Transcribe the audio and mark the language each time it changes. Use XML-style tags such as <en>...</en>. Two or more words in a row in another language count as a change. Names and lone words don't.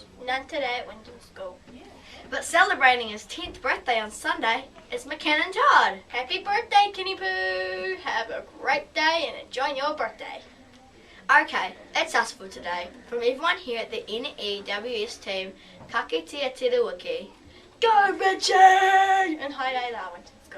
<en>None today at Winton School. But celebrating his 10th birthday on Sunday is McKinnon Todd. Happy birthday, Kenny Poo! Have a great day and enjoy your birthday. Okay, that's us for today. From everyone here at the NEWS team,</en> <mi>ka kite te wiki.</mi> <en>Go Richie! And hi, Darwin.</en>